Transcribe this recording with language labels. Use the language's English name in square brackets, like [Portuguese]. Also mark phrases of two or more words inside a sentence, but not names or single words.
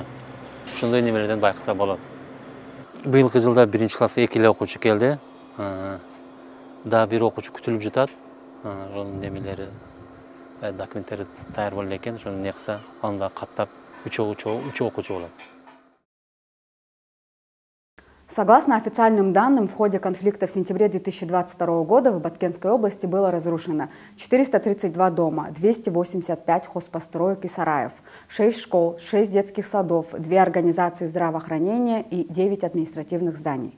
[Kyrgyz] Ошондой немелерден байкаса болот. Быйылкы жылда 1-чи класска 2 эле окуучу келди. Да бир окуучу күтүлүп жатат. Ошонун немелери, документтери даяр болду экен. Ошону не кылса, аны да каттап 3 окуучу болот. [Russian] Согласно официальным данным, в ходе конфликта в сентябре 2022 года в Баткенской области было разрушено 432 дома, 285 хозпостроек и сараев, 6 школ, 6 детских садов, 2 организации здравоохранения и 9 административных зданий.